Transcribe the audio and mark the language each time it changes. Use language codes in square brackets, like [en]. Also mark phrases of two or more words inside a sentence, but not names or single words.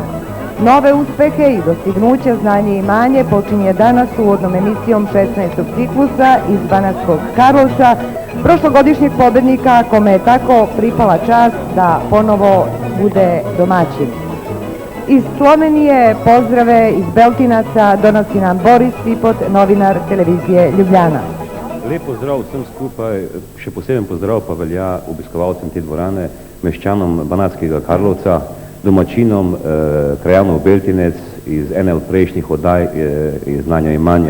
[sr] Nove uspehe i dostignuća Znanje i imanje počinje danas uvodnom emisijom 16. ciklusa iz Banatskog Karlovca, prošlogodišnjeg pobednika kome je tako pripala čast da ponovo bude domaćin. Iz Slovenije pozdrave iz Beltinaca donosi nam Boris Cipot, novinar televizije Ljubljana. [sl] Lep pozdrav vsem skupaj, še poseben pozdrav pa velja obiskovalcem te dvorane, meščanom Banatskega Karlovca, domačinom krajanov Beltinec iz ene od prejšnjih oddaj iz Znanja i imanja.